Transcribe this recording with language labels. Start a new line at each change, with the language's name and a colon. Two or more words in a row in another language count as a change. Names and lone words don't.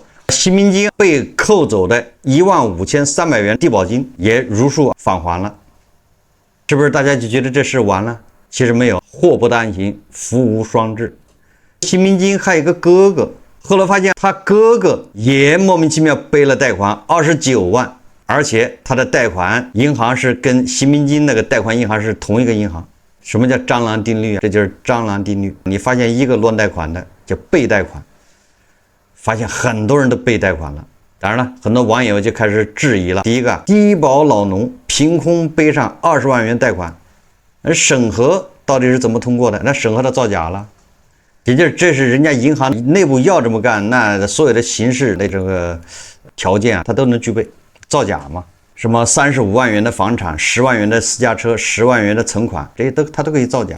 Chinese: 邢明金被扣走的15300元低保金也如數返還了，是不是大家就覺得這事完了？其實沒有，禍不單行，福無雙至。邢明金還有一個哥哥，後來發現他哥哥也莫名其妙背了貸款29萬，而且他的貸款銀行是跟邢明金那個貸款銀行是同一個銀行。什麼叫蟑螂定律啊？這就是蟑螂定律。你發現一個亂貸款的叫被貸款，發現很多人都被貸款了。當然了，很多網友就開始質疑了。第一個，低保老農憑空背上20萬元貸款，而審核到底是怎麼通過的？那審核他造假了。也就是這是人家銀行內部要這麼幹，那所有的形式的這個條件他都能具備。造假嘛，什麼35萬元的房產、10萬元的私家車、10萬元的存款，這些他都可以造假。